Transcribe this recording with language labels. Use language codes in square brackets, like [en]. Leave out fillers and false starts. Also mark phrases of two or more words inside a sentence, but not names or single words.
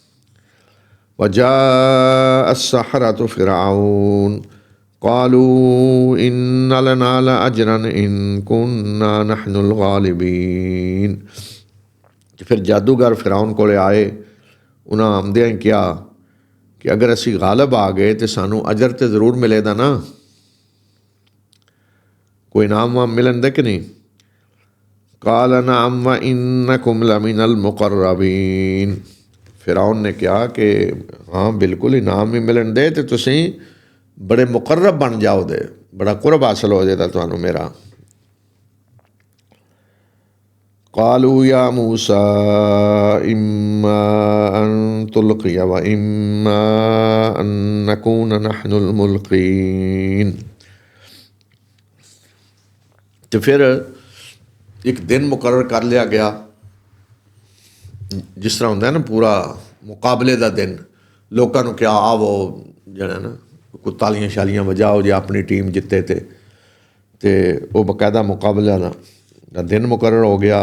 [ar] وجاء السحرة فرعون قالوا إن لنا لأجرا إن كنا نحن الغالبين. [pa] ਫਿਰ ਜਾਦੂਗਰ ਫਿਰਆਊਨ ਕੋਲ ਆਏ। ਉਹਨਾਂ ਆਉਂਦਿਆਂ ਹੀ ਕਿਹਾ ਕਿ ਅਗਰ ਅਸੀਂ ਗਾਲਬ ਆ ਗਏ ਤਾਂ ਸਾਨੂੰ ਅਜਰ ਤਾਂ ਜ਼ਰੂਰ ਮਿਲੇਗਾ ਨਾ, ਕੋਈ ਇਨਾਮ ਵਾਮ ਮਿਲਣ ਦੇ ਕਿ ਨਹੀਂ? [ar] قال نعم وإنكم لمن المقربين. [pa] ਫਿਰਆਊਨ ਨੇ ਕਿਹਾ ਕਿ ਹਾਂ ਬਿਲਕੁਲ ਇਨਾਮ ਵੀ ਮਿਲਣ ਦੇ ਅਤੇ ਤੁਸੀਂ ਬੜੇ ਮੁਕਰਬ ਬਣ ਜਾਓ ਦੇ, ਬੜਾ ਕੁਰਬ ਹਾਸਲ ਹੋ ਜਾਏਗਾ ਤੁਹਾਨੂੰ ਮੇਰਾ। [ar] قالوا يا موسى إما أن تلقي وإما أن نكون نحن الملقين. [pa] ਅਤੇ ਫਿਰ ਇੱਕ ਦਿਨ ਮੁਕਰਰ ਕਰ ਲਿਆ ਗਿਆ, ਜਿਸ ਤਰ੍ਹਾਂ ਹੁੰਦਾ ਨਾ ਪੂਰਾ ਮੁਕਾਬਲੇ ਦਾ ਦਿਨ। ਲੋਕਾਂ ਨੂੰ ਕਿਹਾ ਆਵੋ ਜਿਹੜਾ ਨਾ ਕੋਈ ਤਾਲੀਆਂ ਸ਼ਾਲੀਆਂ ਵਜਾਓ ਜੇ ਆਪਣੀ ਟੀਮ ਜਿੱਤੇ ਅਤੇ ਉਹ ਬਾਕਾਇਦਾ ਮੁਕਾਬਲਾ ਦਾ ਦਿਨ ਮੁਕਰਰ ਹੋ ਗਿਆ।